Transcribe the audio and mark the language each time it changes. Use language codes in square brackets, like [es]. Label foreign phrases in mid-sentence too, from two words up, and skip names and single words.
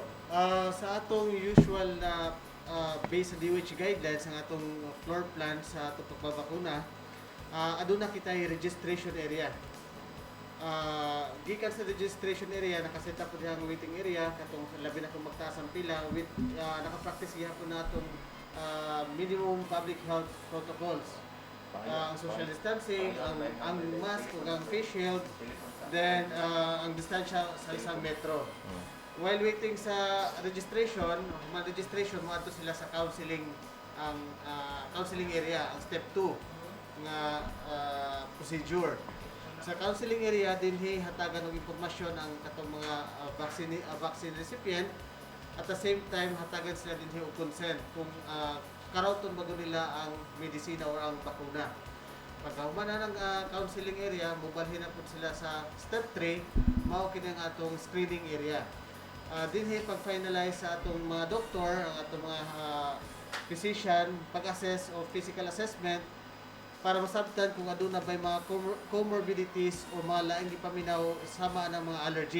[ceb] Sa atong usual na based sa [en] DOH guidelines [ceb] ang atong floor plan sa atong pagbabakuna, aduna kita [en] registration area. [ceb] gikan sa [en] registration area [ceb] nakaset up po dihang [en] waiting area [ceb] katong labi na kung magtaas ang pila with naka-practice gihapon natong [en] minimum public health protocols. [ceb] Ang [en] social distancing, [ceb] ang mask ug ang [en] face shield, [ceb] then ang distansya sa isang metro. While waiting sa registration, mo ato sila sa counseling ang [en] counseling area, [ceb] ang step 2 nga procedure. Sa [en] counseling area [ceb] dinhi hatagan og impormasyon ang katong mga [en] vaccine recipient, at the same time [ceb] hatagan sila dinhi og consent kung karauton ba nila ang medisina o ang bakuna. Pagkahuman na ng [en] counseling area, [ceb] mobalhin na po sila sa step 3, mao kini ang atong [en] screening area. [ceb] Dinhi pag-finalize sa atong mga doktor, ang atong mga physician, pag-assess o [en] physical assessment [ceb] para masabtan kung aduna bay mga comorbidities o mga laing gipaminaw sama ng mga allergy.